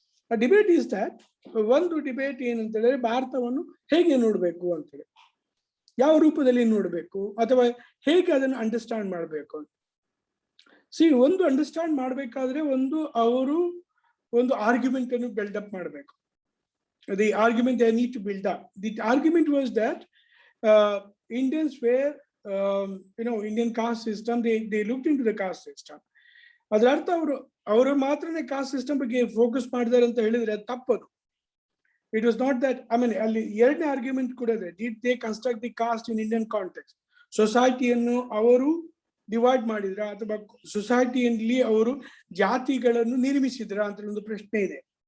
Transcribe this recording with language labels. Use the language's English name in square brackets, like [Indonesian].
[Kannada] ಆ [English] debate is that, [Kannada] ಒಂದು debate ಏನಂತ ಹೇಳಿದ್ರೆ ಭಾರತವನ್ನು ಹೇಗೆ ನೋಡ್ಬೇಕು ಅಂತೇಳಿ, ಯಾವ ರೂಪದಲ್ಲಿ ನೋಡ್ಬೇಕು ಅಥವಾ ಹೇಗೆ ಅದನ್ನು ಅಂಡರ್ಸ್ಟ್ಯಾಂಡ್ ಮಾಡಬೇಕು. ಸಿ ಒಂದು ಅಂಡರ್ಸ್ಟ್ಯಾಂಡ್ ಮಾಡ್ಬೇಕಾದ್ರೆ ಅವರು ಒಂದು ಆರ್ಗ್ಯುಮೆಂಟ್ ಅನ್ನು ಬಿಲ್ಡಪ್ ಮಾಡಬೇಕು. [English] The argument they need to build up. The argument was that Indians were, Indian caste system. They looked into the caste system. [Kannada] ಅದರ ಅರ್ಥ ಅವರು ಮಾತ್ರನೇ ಕಾಸ್ಟ್ ಸಿಸ್ಟಮ್ ಬಗ್ಗೆ ಫೋಕಸ್ ಮಾಡಿದ್ದಾರೆ ಅಂತ ಹೇಳಿದ್ರೆ ತಪ್ಪದು. [English] It was not that. I mean [Kannada] ಅಲ್ಲಿ ಎರಡನೇ ಆರ್ಗ್ಯುಮೆಂಟ್ ಕೂಡ ಇದೆ. [English] Did they construct the caste in Indian context? [Kannada] ಸೊಸೈಟಿಯನ್ನು ಅವರು ಡಿವೈಡ್ ಮಾಡಿದ್ರ ಅಥವಾ ಸೊಸೈಟಿಯಲ್ಲಿ ಅವರು ಜಾತಿಗಳನ್ನು ನಿರ್ಮಿಸಿದ್ರ ಅಂತ ಒಂದು ಪ್ರಶ್ನೆ ಇದೆ.